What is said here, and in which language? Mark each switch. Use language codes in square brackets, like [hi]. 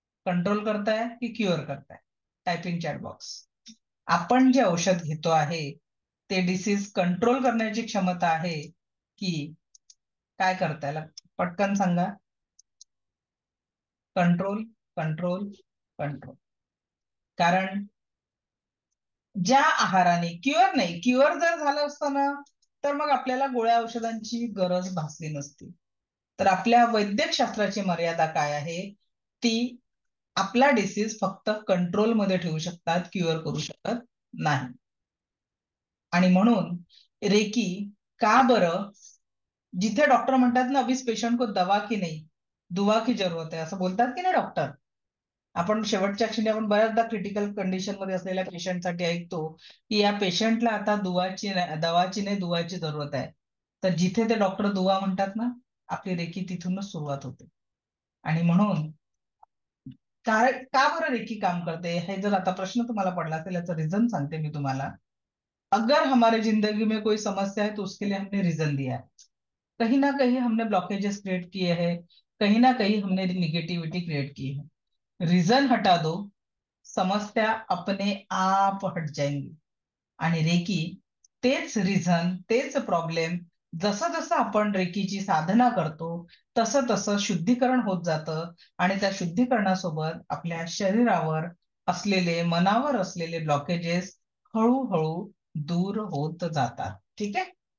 [mr] Control करताय की cure करताय? Typing chat box. आपण जे औषध घेतो आहे ते डिसीज कंट्रोल करण्याची क्षमता आहे की काय करताय? पटकन सांगा. Control, control, control. कारण ज्या आहाराने क्युअर नाही, क्युअर जर झालं असतं ना तर मग आपल्याला गोळ्या औषधांची गरज भासली नसती. तर आपल्या वैद्यकशास्त्राची मर्यादा काय आहे? ती आपला डिसीज फक्त कंट्रोलमध्ये ठेवू शकतात, क्युअर करू शकत नाही. आणि म्हणून रेकी का बरं, जिथे डॉक्टर म्हणतात ना, [hi] अभी इस पेशंट को दवा की नाही दुआ की जरूरत है, [mr] असं बोलतात की नाही डॉक्टर? आपण शेवटच्या क्षणी आपण बऱ्याचदा क्रिटिकल कंडिशन मध्ये असलेल्या पेशंटसाठी ऐकतो की या पेशंटला आता दवाची नाही दुवाची जरूरत आहे. तर जिथे ते डॉक्टर दुवा म्हणतात ना, आपली रेकी तिथूनच सुरुवात होते. आणि म्हणून का बरं रेकी काम करते, हे जर आता प्रश्न तुम्हाला पडला असेल, याचं रिझन सांगते मी तुम्हाला. [hi] अगर हमारे जिंदगी में कोई समस्या है तो उसके लिए हमने रीजन दिया है. कहीं ना कहीं हमने ब्लॉकेजेस क्रिएट किए हैं, कहीं ना कहीं हमने निगेटिविटी क्रिएट की है. रीजन हटा दो, समस्या अपने आप हट जाएंगी. [mr] आणि रेकी तेच रिझन, तेच प्रॉब्लेम, जसं जसं आपण रेकीची साधना करतो तसं तसं शुद्धीकरण होत जातं. आणि त्या शुद्धीकरणासोबत आपल्या शरीरावर असलेले, मनावर असलेले ब्लॉकेजेस हळूहळू दूर होत जातात. ठीक आहे.